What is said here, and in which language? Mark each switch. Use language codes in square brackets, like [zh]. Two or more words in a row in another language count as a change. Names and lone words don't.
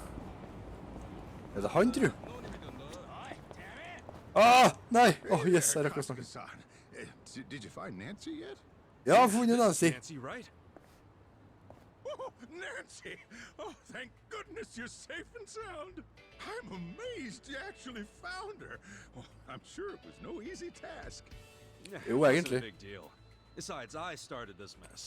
[no] Er det han, tru? Nei! Yes, jeg rakk å snakke. [en] Did you find Nancy yet? [no] Ja, jeg har funnet Nancy. [en] Nancy, right? Oh, Nancy! Oh, thank goodness you're safe and sound. I'm amazed you actually found her. Oh, I'm sure it was no easy task. [no] Jo, [en] Wasn't [no] egentlig. [en] a big deal. Besides, I started this mess.